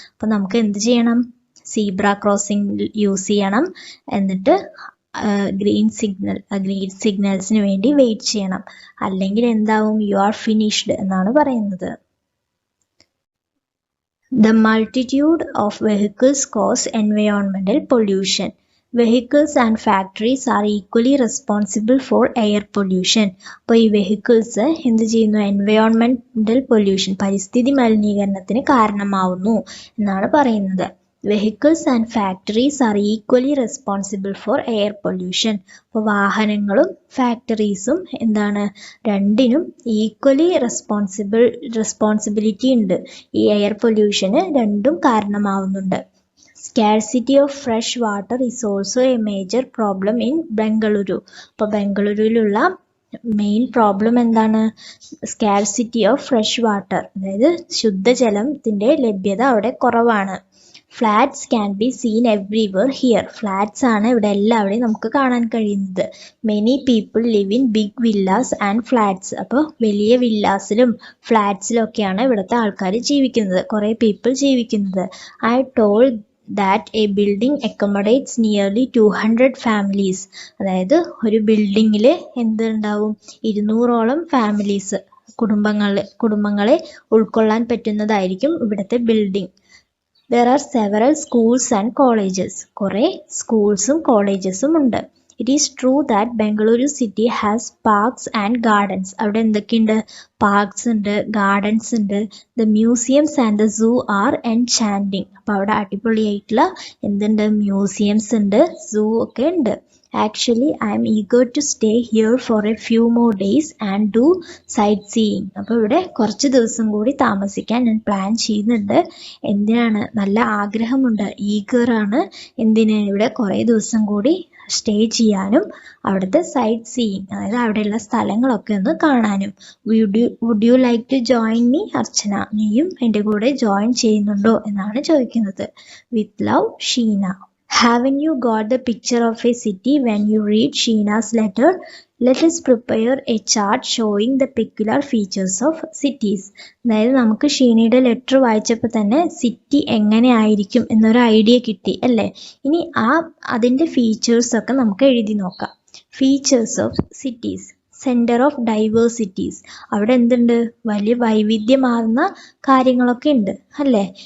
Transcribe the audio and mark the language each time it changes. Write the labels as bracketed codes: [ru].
[ml] അപ്പോൾ നമുക്ക് എന്ത് ചെയ്യണം? സീബ്ര ക്രോസിംഗ് യൂസ് ചെയ്യണം, എന്നിട്ട് ഗ്രീൻ സിഗ്നൽസിന് വേണ്ടി വെയിറ്റ് ചെയ്യണം. അല്ലെങ്കിൽ എന്താവും? [en] you are finished [ml] എന്നാണ് പറയുന്നത്. [en] The multitude of vehicles cos എൻവയോൺമെന്റൽ pollution. Vehicles and factories are equally responsible for air pollution. [ml] അപ്പോൾ ഈ വെഹിക്കിൾസ് എന്ത് ചെയ്യുന്നു? എൻവയോൺമെന്റൽ പൊല്യൂഷൻ, പരിസ്ഥിതി മലിനീകരണത്തിന് കാരണമാവുന്നു എന്നാണ് പറയുന്നത്. [en] Vehicles and factories are equally responsible for air pollution. [ml] അപ്പോൾ വാഹനങ്ങളും ഫാക്ടറീസും എന്താണ്? രണ്ടിനും ഈക്വലി റെസ്പോൺസിബിലിറ്റി ഉണ്ട്. ഈ എയർ പൊല്യൂഷന് രണ്ടും കാരണമാവുന്നുണ്ട്. [en] Scarcity of fresh water is also a major problem in Bengaluru. [ml] അപ്പോൾ ബംഗളൂരുവിലുള്ള മെയിൻ പ്രോബ്ലം എന്താണ്? [en] scarcity of fresh water, [ml] അതായത് ശുദ്ധജലത്തിൻ്റെ ലഭ്യത അവിടെ കുറവാണ്. [en] Flats can be seen everywhere here. [ml] Flats ആണ് ഇവിടെ എല്ലാവിടെയും നമുക്ക് കാണാൻ കഴിയുന്നത്. [en] Many people live in big villas and flats. [ml] അപ്പോൾ വലിയ വില്ലാസിലും ഫ്ലാറ്റ്സിലും ഒക്കെയാണ് ഇവിടുത്തെ ആൾക്കാർ ജീവിക്കുന്നത്, കുറേ പീപ്പിൾ ജീവിക്കുന്നത്. [en] I told that a building accommodates nearly 200 families. [ml] അതായത് ഒരു ബിൽഡിങ്ങിൽ എന്തുണ്ടാവും? 200ഓളം ഫാമിലീസ്, കുടുംബങ്ങളെ ഉൾക്കൊള്ളാൻ പറ്റുന്നതായിരിക്കും ഇവിടുത്തെ building. [en] There are several schools and colleges. [ml] കുറേ സ്കൂൾസും കോളേജസും ഉണ്ട്. [en] It is true that Bengaluru city has parks and gardens. [ml] അവിടെ എന്തൊക്കെയുണ്ട്? പാർക്സ് ഉണ്ട്, ഗാർഡൻസ് ഉണ്ട്. [en] The museums and the zoo are enchanting. [ml] അപ്പോൾ അവിടെ അടിപൊളിയായിട്ടുള്ള എന്തുണ്ട്? മ്യൂസിയംസ് ഉണ്ട്, സൂ ഒക്കെ ഉണ്ട്. [en] Actually, I am eager to stay here for a few more days and do sightseeing. [ml] അപ്പോൾ ഇവിടെ കുറച്ച് ദിവസം കൂടി താമസിക്കാൻ ഞാൻ പ്ലാൻ ചെയ്യുന്നുണ്ട്. എന്തിനാണ്? നല്ല ആഗ്രഹമുണ്ട്, ഈഗറാണ്. എന്തിന്? ഇവിടെ കുറേ ദിവസം കൂടി സ്റ്റേ ചെയ്യാനും അവിടുത്തെ സൈറ്റ് സീയിങ്, അതായത് അവിടെയുള്ള സ്ഥലങ്ങളൊക്കെ ഒന്ന് കാണാനും. [en] would you like to join me [ml] അർച്ചന? നീയും എൻ്റെ കൂടെ ജോയിൻ ചെയ്യുന്നുണ്ടോ എന്നാണ് ചോദിക്കുന്നത്. [en] with love, [ml] Sheena. [en] Haven't you got the picture of a city when you read Sheena's letter? Let us prepare a chart showing the peculiar features of cities. [ml] അതായത് നമുക്ക് ഷീനയുടെ letter വായിച്ചപ്പോൾ തന്നെ സിറ്റി എങ്ങനെ ആയിരിക്കും എന്നൊരു ഐഡിയ കിട്ടി അല്ലേ? ഇനി അതിൻ്റെ ഫീച്ചേഴ്സൊക്കെ നമുക്ക് എഴുതി നോക്കാം. [en] Features of cities. Centre of diversities. [ml] അവിടെ എന്തുണ്ട്? വലിയ വൈവിധ്യമാർന്ന കാര്യങ്ങളൊക്കെ ഉണ്ട് അല്ലേ?